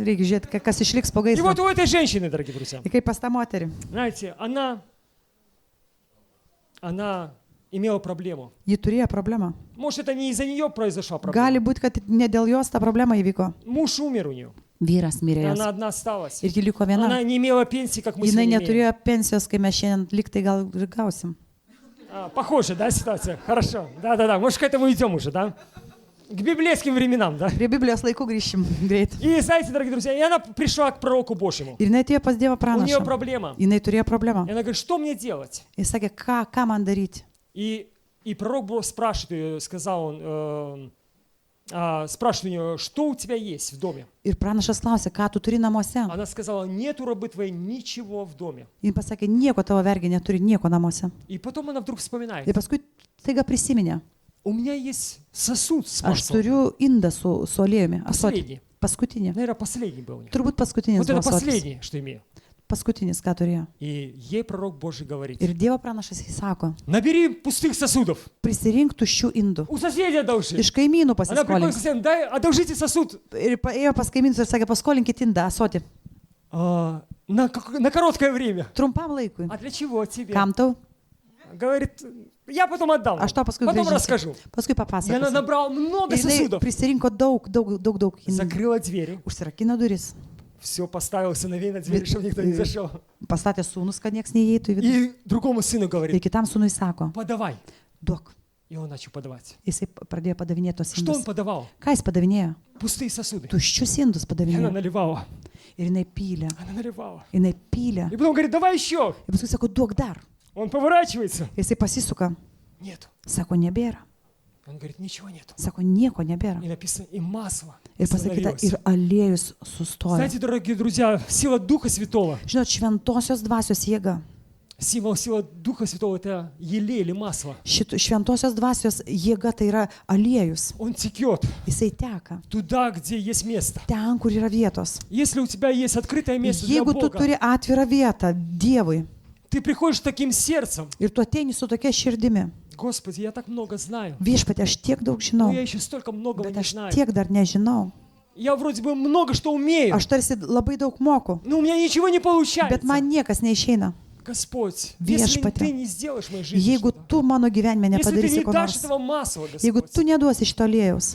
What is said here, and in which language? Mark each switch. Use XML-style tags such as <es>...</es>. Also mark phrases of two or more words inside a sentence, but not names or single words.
<lt>Reikia žiūrėti, kas išliks po</lt> <ru>И</ru> <lt>gaisro.</lt> <ru>вот у этой женщины, дорогие друзья,</ru> <lt>Tai kaip pas tą moterį.</lt> <ru>знаете, она имела проблему.</ru> <lt>Ji turėjo problemą.</lt> <ru>Может, это не из-за нее произошла проблема.</ru> <lt>Gali būti, kad ne dėl jos ta problema įvyko.</lt> <ru>Муж умер у нее.</ru> <lt>Vyras</lt> <ru>И</ru> <lt>mirė jos.</lt> <ru>она одна осталась.</ru> <lt>Ir ji liko viena.</lt> <ru>Она не имела пенсии, как мы</ru> <lt>Jinai</lt> <ru>сегодня имеем.</ru> <lt>neturėjo pensijos, kai mes šiandien liktai gal ir gausim.</lt> <ru>Похоже, да, ситуация? Хорошо. Да. Может, к этому идем уже, да? К библейским временам, да?</ru> <lt>Prie Biblijos laikų grįšim greit.</lt> <ru>И знаете, дорогие друзья, и она пришла к пророку Божьему.</ru> <lt>Ir jinai atėjo pas Dievą</lt> <ru>У нее</ru> <lt>pranašą.</lt> <ru>проблема.</ru> <lt>Jinai turėjo problemą.</lt> <ru>И она говорит, что мне делать?</ru> <lt>Jis sakė, ką man daryti.</lt> <ru>И пророк спрашивает ее, сказал он, спрашивает у нее, что у тебя есть в доме?</ru> <lt>Ir pranašas klausė, ką tu turi namuose.</lt> <ru>Она сказала, нет у рабы твоей ничего в доме.</ru> <lt>Jis pasakė, nieko tavo vergė neturi, nieko namuose.</lt> <ru>И потом она вдруг вспоминает,</ru> <lt>Ir paskui taiga prisiminė,</lt> <ru>у меня есть сосуд с</ru> <lt>aš</lt> <ru>маслом.</ru> <lt>turiu indą su aliejumi. Ąsotį.</lt> <ru>Последний.</ru> <lt>Paskutinį.</lt> <ru>Наверное, последний был у нее.</ru> <lt>Turbūt paskutinis</lt> <ru>Вот это</ru> <lt>buvo ąsotis.</lt> <ru>последнее, что имею.</ru> <lt>Paskutinis, ką turėjo.</lt> <ru>И ей пророк Божий говорит,</ru> <lt>Ir Dievo pranašas jis sako,</lt> <ru>набери пустых сосудов,</ru> <lt>prisirink tuščių indų.</lt> <ru>у соседей одолжи.</ru> <lt>Iš kaimynų</lt> <ru>Она приходит</ru> <lt>pasiskolink.</lt> <ru>к соседям, дай, одолжите сосуд</ru> <lt>Ir ėjo pas kaimynus ir sakė, paskolinkit indą, ąsotį.</lt> <ru>на короткое время.</ru> <lt>Trumpam laikui.</lt> <ru>А для чего тебе?</ru> <lt>Kam tau?</lt> <ru>Говорит, я потом отдам.</ru> <lt>Aš tau paskui</lt> <ru>Потом</ru> <lt>grąžinsiu.</lt> <ru>расскажу.</ru> <lt>Paskui</lt> <ru>И она</ru> <lt>papasakosiu.</lt> <ru>набрала много</ru> <lt>Ir jinai</lt> <ru>сосудов.</ru> <lt>prisirinko daug indų.</lt> <ru>Закрыла двери.</ru> <lt>Užsirakino duris.</lt> <ru>Все, поставила сыновей на двери, чтобы никто не зашел.</ru> <lt>Pastatė sūnus, kad nieks neįeitų į vidų.</lt> <ru>И другому сыну</ru> <lt>Ir</lt> <ru>говорит,</ru> <lt>kitam sūnui sako,</lt> <ru>подавай.</ru> <lt>duok.</lt> <ru>И он начал подавать.</ru> <lt>Jisai pradėjo padavinėti tos</lt> <ru>Что он</ru> <lt>indus.</lt> <ru>подавал?</ru> <lt>Ką jis padavinėjo?</lt> <ru>Пустые сосуды.</ru> <lt>Tuščius indus</lt> <ru>И она</ru> <lt>padavinėjo.</lt> <ru>наливала.</ru> <lt>Ir jinai pylė.</lt> <ru>Она наливала.</ru> <lt>Jinai pylė.</lt> <ru>И потом говорит, давай еще.</ru> <lt>Ir paskui sako, duok dar.</lt> <ru>Он поворачивается.</ru> <lt>Jisai pasisuka.</lt> <ru>Нет.</ru> <lt>Sako, nebėra.</lt> <ru>Он говорит, ничего нету.</ru> <lt>Sako, nieko nebėra.</lt> <ru>И написано, и масло</ru> <lt>Ir pasakyta,</lt> <ru>остановилось.</ru> <lt>ir aliejus sustojo.</lt> <ru>Знаете, дорогие друзья, сила Духа Святого,</ru> <lt>Žinot, šventosios dvasios jėga.</lt> <ru>сила Духа Святого – это елей или масло.</ru> <lt>Šventosios dvasios jėga tai yra aliejus.</lt> <ru>Он текет</ru> <lt>Jisai teka.</lt> <ru>туда, где есть место.</ru> <lt>Ten, kur yra vietos.</lt> <ru>Если у тебя есть открытое место для</ru> <lt>Jeigu tu</lt> <ru>Бога,</ru> <lt>turi atvirą vietą Dievui</lt> <ru>ты приходишь с таким сердцем.</ru> <lt>ir tu ateini su tokia širdimi,</lt> <ru>Господи, я так много знаю,</ru> <lt>viešpatie, aš tiek daug</lt> <ru>но</ru> <lt>žinau,</lt> <ru>я еще столько многого</ru> <lt>bet</lt> <ru>не</ru> <lt>aš</lt> <ru>знаю.</ru> <lt>tiek dar nežinau.</lt> <ru>Я вроде бы много что умею,</ru> <lt>Aš tarsi labai daug moku,</lt> <ru>но у меня ничего не</ru> <lt>bet</lt> <ru>получается.</ru> <lt>man niekas neišeina.</lt> <ru>Господь, если</ru> <lt>Viešpatie,</lt> <ru>ты не сделаешь в моей жизни</ru> <lt>Jeigu</lt> <ru>что-то,</ru> <lt>tu mano gyvenime</lt> <ru>если ты</ru> <lt>nepadarysi</lt> <ru>не</ru> <lt>ko</lt> <ru>дашь</ru> <lt>nors,</lt> <ru>этого масла,</ru> <lt>jeigu</lt> <ru>Господь,</ru> <lt>tu neduosi šito aliejaus,</lt>